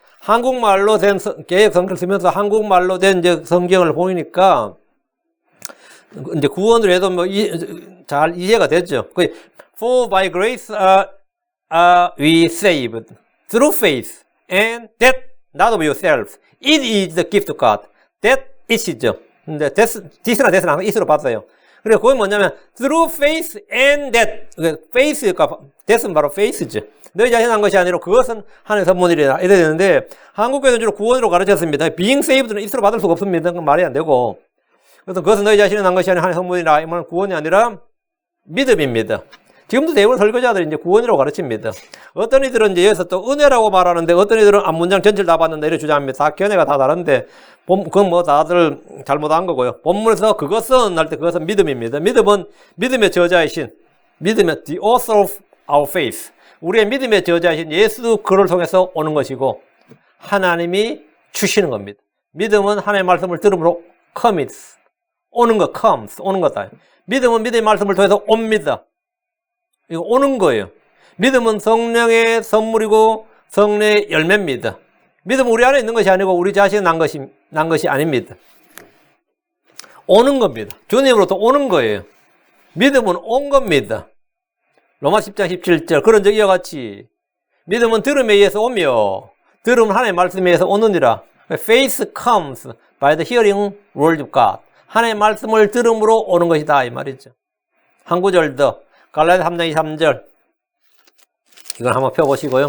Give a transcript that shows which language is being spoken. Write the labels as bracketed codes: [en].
[ko] 한국말로 된 개역 성경을 쓰면서 한국말로 된 이제 성경을 보니까 이제 구원을 해도 뭐 잘 이해가 됐죠. [en] For by grace are we saved through faith, and that not of yourselves. It is the gift of God. That is죠. [ko] 근데 this나 that은 항상 is로 봤어요. 그리고 그건 뭐냐면 [en] through faith and that. [ko] faith가 that은 바로 faith죠. 너희 자신 한 것이 아니라 그것은 하나님의 선물이라 이래야 되는데 한국교회는 주로 구원으로 가르쳤습니다. being saved는 is로 받을 수가 없습니다. 그건 말이 안 되고. 그래서 그것은 너희 자신이 한 것이 아니라 하나님의 선물이라. 이 말은 구원이 아니라 믿음입니다. 지금도 대부분 설교자들이 이제 구원이라고 가르칩니다. 어떤 이들은 이제 여기서 또 은혜라고 말하는데 어떤 이들은 문장 전체를 다 봤는데 이렇게 주장합니다. 다 견해가 다 다른데 그건 뭐 다들 잘못한 거고요. 본문에서 그것은 할 때 그것은 믿음입니다. 믿음은 믿음의 저자이신 믿음의 [en] the author of our faith. [ko] 우리의 믿음의 저자이신 예수 그를 통해서 오는 것이고 하나님이 주시는 겁니다. 믿음은 하나님의 말씀을 들음으로 comes. 오는 거 comes. 오는 거다. 믿음은 믿음의 말씀을 통해서 옵니다. 이거 오는 거예요. 믿음은 성령의 선물이고 성령의 열매입니다. 믿음은 우리 안에 있는 것이 아니고 우리 자신이 난 것이 아닙니다. 오는 겁니다. 주님으로부터 오는 거예요. 믿음은 온 겁니다. 로마 10장 17절 그런 적 이와 같이 믿음은 들음에 의해서 오며 들음은 하나님의 말씀에 의해서 오느니라. [en] Faith comes by the hearing word of God. [ko] 하나님의 말씀을 들음으로 오는 것이다 이 말이죠. 한 구절 더 갈라디아 3장 23절 이걸 한번 펴보시고요.